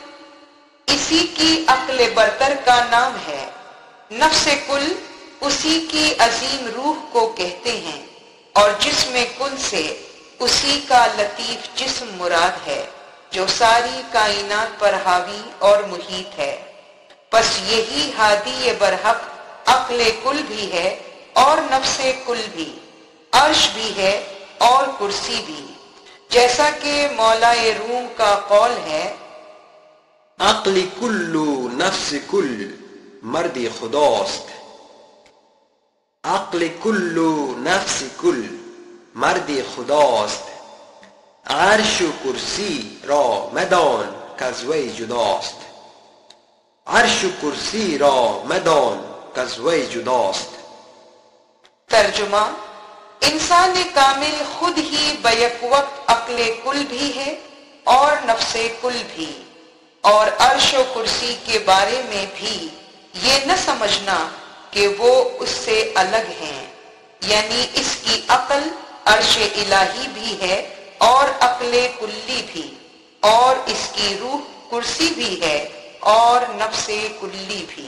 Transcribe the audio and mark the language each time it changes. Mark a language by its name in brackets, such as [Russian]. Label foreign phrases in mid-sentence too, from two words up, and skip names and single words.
[Urdu] اسی کی عقل برتر کا نام ہے، نفس کل اسی کی عظیم روح کو کہتے ہیں، اور جسم کل سے اسی کا لطیف جسم مراد ہے جو ساری کائنات پر حاوی اور محیط ہے۔ بس یہی ہادی برحق عقل کل بھی ہے اور نفس کل بھی، عرش بھی ہے اور کرسی بھی، جیسا کہ مولا روم کا قول ہے، [Persian] عقل کلو نفس کل مرد خداست، عقل کلو نفس کل مرد خداست، عرش و کرسی را مدان کز وی جداست، عرش و کرسی را مدان کز وی جداست۔ [Urdu] ترجمہ: انسان کامل خود ہی بیک وقت عقل کل بھی ہے اور نفس کل بھی، اور عرش و کرسی کے بارے میں بھی یہ نہ سمجھنا کہ وہ اس سے الگ ہیں، یعنی اس کی عقل عرش الہی بھی ہے اور عقل کلی بھی، اور اس کی روح کرسی بھی ہے اور نفس کلی بھی۔